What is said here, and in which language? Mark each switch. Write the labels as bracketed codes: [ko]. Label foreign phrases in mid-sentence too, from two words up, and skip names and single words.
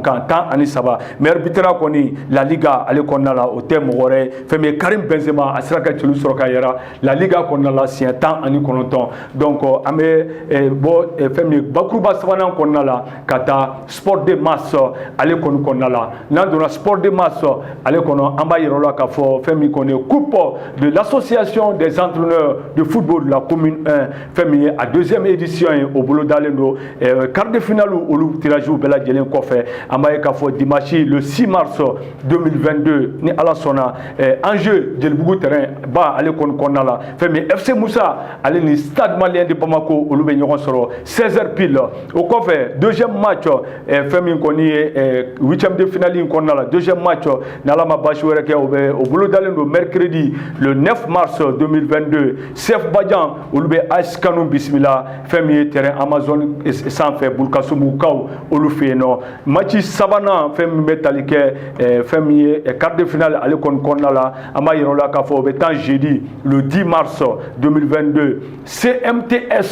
[bm] kan 10 ani 3 [fr] meilleur buteur [bm] kɔni La Liga ale kɔnɔna la o tɛ mɔgɔ wɛrɛ fɛn min ye Karim Benzema a sera ka celu sɔrɔ ka yɛrɛ La Liga kɔnɔna la siɲɛ 10 ani 9 donc an bɛ bɔ fɛn min ye bakuruba sabanan kɔnɔna la ka taa Sport de Masse ale kɔni kɔnɔna la n'an donna Sport de Masse ale kɔnɔ an b'a yira o la k'a fɔ fɛn min kɔni ye [fr] coupe de l'association des entraîneurs de football de la commune 1 [bm] fɛn min ye a 2e édition ye o bolo dalen don [fr] quart de finale [bm] olu tirage bɛɛ lajɛlen kɔfɛ an b'a ye k'a fɔ [fr] dimanche le 6 mars 2022 [bm] ni Ala sɔnna Angers Jelibugu terrain ba ale kɔnɔna la fɛn min FC Moussa ale ni Stade Malien de Bamako olu bɛ ɲɔgɔn sɔrɔ [fr] 16h pile [bm] o kɔfɛ [fr] deuxième match [bm] fɛn min kɔni ye [fr] 8e de finale [bm] in kɔnɔna la [fr] deuxième match [bm] n'ala ma basi wɛrɛ kɛ o bolo dalen don [fr] mercredi le 9 mars 2022 [bm] CF Badian olu bɛ AS Kanu bisimila fɛn min ye terrain Amazon sanfɛ Bulkasumukaw olu fɛ yen nɔ match sabanan fɛn min bɛ tali kɛ fɛn min ye [fr] quart de finale [bm] ale kɔnɔna la an b'a yira o la k'a fɔ o bɛ tan [fr] jeudi le 10 mars 2022 [bm] CMTS